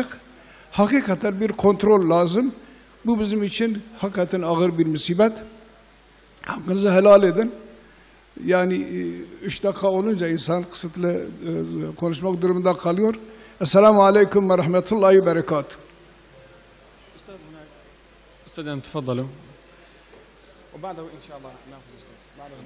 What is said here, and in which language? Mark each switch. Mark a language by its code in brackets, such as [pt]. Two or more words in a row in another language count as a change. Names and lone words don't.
[tr] Hakikaten bir kontrol lazım. Bu bizim için hakikaten ağır bir musibet. Hakkınızı helal edin. Yani 3 dakika olunca insan kısıtlı konuşmak durumunda kalıyor. [ar] السلام عليكم ورحمة الله وبركاته. أستاذ تفضلوا وبعده إن شاء الله ناخذ أستاذ.